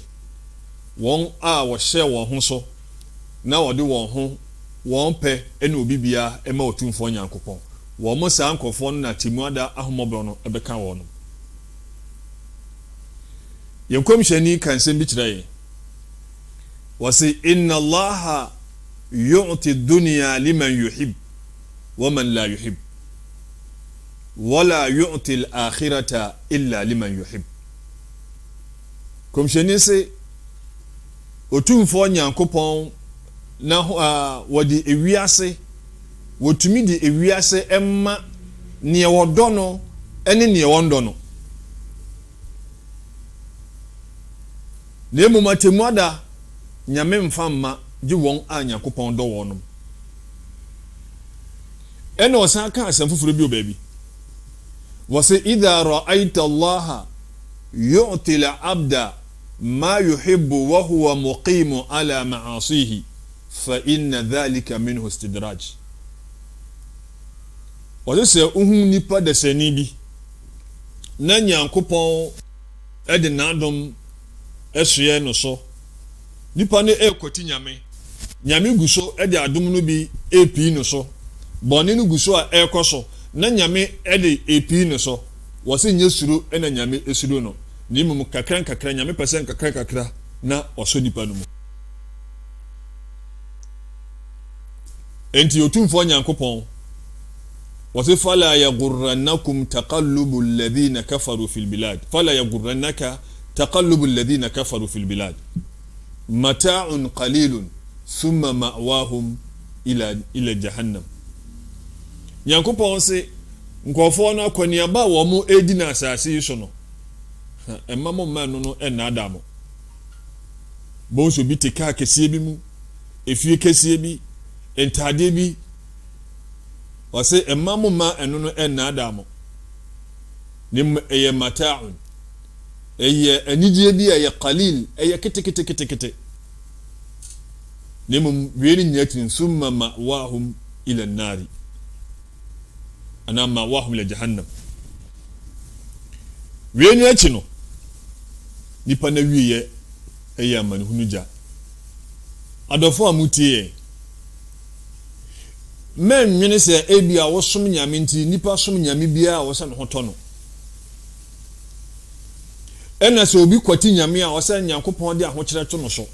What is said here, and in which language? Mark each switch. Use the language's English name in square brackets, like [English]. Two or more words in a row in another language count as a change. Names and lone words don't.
[Akan] Wɔn a wɔhyɛ wɔn ho so na wɔde wɔn ho wɔn pɛ ɛne obi bia ɛma Otumfoɔ Nyankopɔn. Wɔn saa nkɔfoɔ no na timuada ahomɔborɔ no ɛbɛka wɔn. Yɛn kɔmhyɛni kan sɛm bi kyerɛ yɛn. [Arabic] Wɔsi إن الله يعطي الدنيا لمن يحب ومن لا يحب ولا يعطي الآخرة إلا لمن يحب. [Akan] Kɔmhyɛni sɛ Otumfoɔ Nyankopɔn na wɔde ewiase wotumi di ewiase emma ne wɔdɔ no ene ne wɔndɔ no. Na emu matemuada Nyame mfa mma gye wɔn a Nyankopɔn dɔ wɔn no. Ɛna ɔsan ka asɛm foforo bi obabi. [Arabic] Wɔsɛ إذا رأيت الله يعطي العبد ما يحب وهو مقيم على معاصيه فإن ذلك منه استدراج. [Akan] Wɔsɛ sɛ uhum nipa desani bi na Nyankopɔn ɛde n'adom ɛsoɛ no so nipa ne ɛkɔti Nyame gu so ɛde adom no bi epi no so bɔne no gu so a ɛkɔ so na Nyame ɛde epi no so wɔsɛ nye suro ɛna Nyame esuro no ne mmom kakra Nyame pɛsɛ kakra na ɔso nipa no mu. Enti Otumfoɔ Nyankopɔn wɔsɛ [Arabic] فلا يغرنكم تقلب الذين كفروا في البلاد فلا يغرنك تقلب الذين كفروا في البلاد متاع قليل ثم مأواهم إلى جهنم. [Akan] Nyankopɔn sɛ nkɔfoɔ no akɔniaba wɔ mo edi na asase yi so no ɛma mo man no ɛnaada mo. Bonso bi te kaa kɛseɛ bi mu, efie kɛseɛ bi, entadeɛ bi. Wɔsɛ ɛma mo ma ɛno no ɛnaada mo. Ne ɛyɛ mata'un. Ɛyɛ anigye bi ɛyɛ qalil, ɛyɛ kete. Ne mum wieni nyatin [Arabic] ثم مأواهم إلى النار. أو مأواهم إلى جهنم. [Akan] Wieni akyi no nipa na wiye ɛyɛ amanehunu gya. Adɔfo amutie men nwene sɛ ebi a wosom Nyame nti nipa som Nyame bia a wɔsɛ no hotɔ no. Ɛna sɛ obi kwati Nyame a wɔsɛ Nyankopɔn de ahokyerɛ to no so.